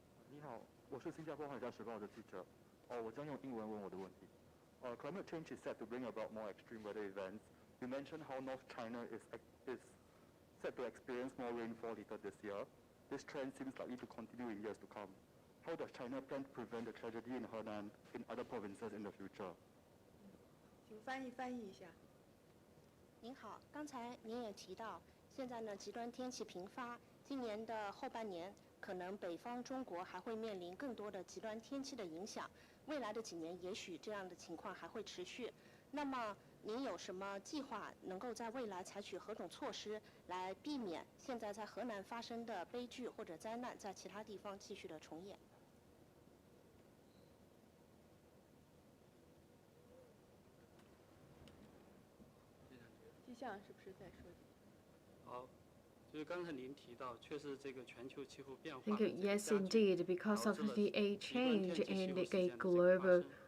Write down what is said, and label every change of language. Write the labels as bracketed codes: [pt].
[zh] 你好，我是新加坡《海峡时报》的记者。我将用英文问我的问题。 [en] Climate change is set to bring about more extreme weather events. You mentioned how North China is set to experience more rainfall later this year. This trend seems likely to continue in years to come. How does China plan to prevent the tragedy in Henan in other provinces in the future? [zh] 请翻译一下。您好，刚才您也提到，现在呢极端天气频发，今年的后半年可能北方中国还会面临更多的极端天气的影响，未来的几年也许这样的情况还会持续。那么您有什么计划能够在未来采取何种措施来避免现在在河南发生的悲剧或者灾难在其他地方继续的重演？气象是不是在说？好，就是刚才您提到，确实这个全球气候变化。 [en] Yes, indeed, because of the change in the global